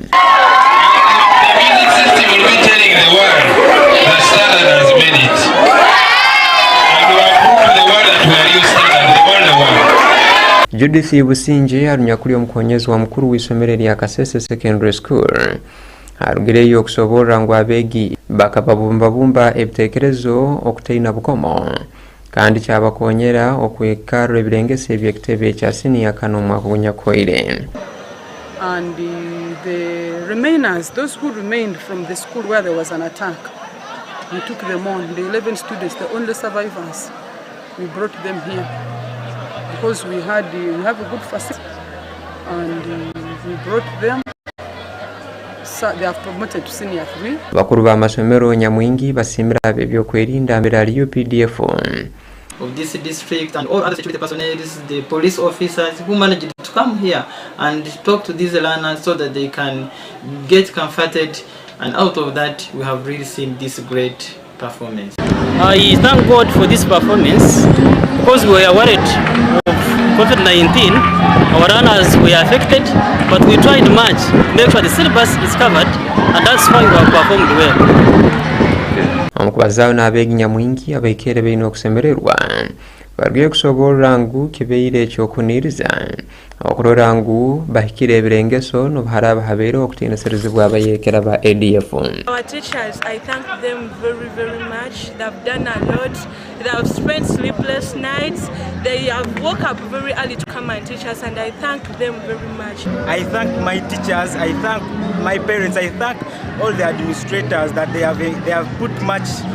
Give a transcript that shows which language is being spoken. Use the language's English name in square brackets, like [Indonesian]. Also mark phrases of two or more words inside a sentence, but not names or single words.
[Tooro] Judith Businje arunyakuli omukonyezi wa mukuru w'isomero lya Kasese Secondary School arugireyo okusoborra ngu abeegi bakababumbabumba ebiteekerezo okutaina bukomo kandi kyabakonyera okwekarra ebirengeso eby'ekitebe ekya siniya kana omwaka gunyakwaire. [English] And the remainers, those who remained from the school where there was an attack, we took them on. The 11 students, the only survivors, we brought them here because we have a good facility, and we brought them. They have promoted to senior 3. [Tooro] Bakuru ba masomero nyamwingi basimbira ebyokwerinda mbere UPDF [English] of this district and all other security personnel, the police officers who managed to come here and talk to these learners so that they can get comforted, and out of that we have really seen this great performance. I thank God for this performance because we were worried of COVID-19. Our runners were affected, but we tried much to make sure the syllabus is covered, and that's why we have performed well. [Tooro] Omukubazawo n'abeegi nyamwingi abaikere beina okusemererwa barugiye kusoborra ngu kibeire ekyokuniriza okurora ngu bahikire ebirengeso nobuhara habeire okutiinisizibwa abayekera ba ADF. [English] Our teachers, I thank them very, very much. They've done a lot. They have spent sleepless nights. They have woke up very early to come and teach us, and I thank them very much. I thank my teachers, I thank my parents, I thank all the administrators that they have put much.